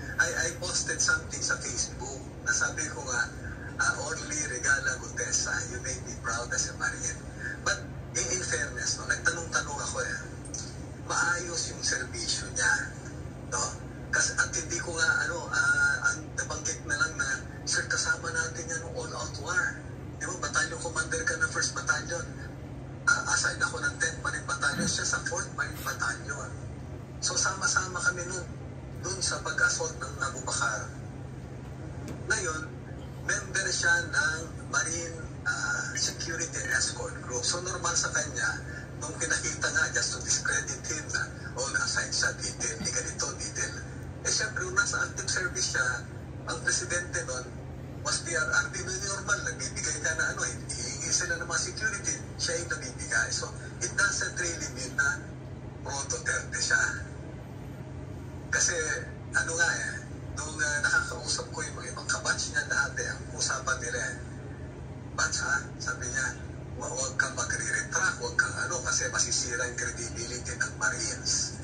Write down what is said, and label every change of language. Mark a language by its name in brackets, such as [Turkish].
[English] I posted something [Filipino] sa Facebook na sabi ko nga, [English] Orly Regala Gutesa, you made me proud as a Marine. [Filipino] But in fairness, no, nagtanong-tanong ako maayos yung serbisyo niya. No? Kasi at hindi ko nga, ang nabanggit na lang na, sir, kasama natin yan ng all-out war. Di ba, battalion commander ka ng 1st Battalion. Aside ako ng 10th Marine Battalion, siya sa 4th Marine Battalion. So, sama-sama kami dun sa pag-assault ng Abu Bakar. Ngayon, member siya ng Marine Security and Escort Group. So, normal sa kanya, nung pinakita nga, just to discredit him na, na-assign siya, detail, di ganito, detail. Siyempre, nung nasa active service siya, ang presidente nun was PRRD. Normal, nagbibigay ka na hihingi sila ng mga security, siya yung nabibigay. So, [English] it doesn't really mean [Filipino] na pro-Duterte siya. Kasi, nung nakakausap ko yung mga ibang kabatch niya dati, ang usapan nila, batch sabi niya, huwag kang magre-retract, huwag kang kasi masisira yung credibility ng Marines.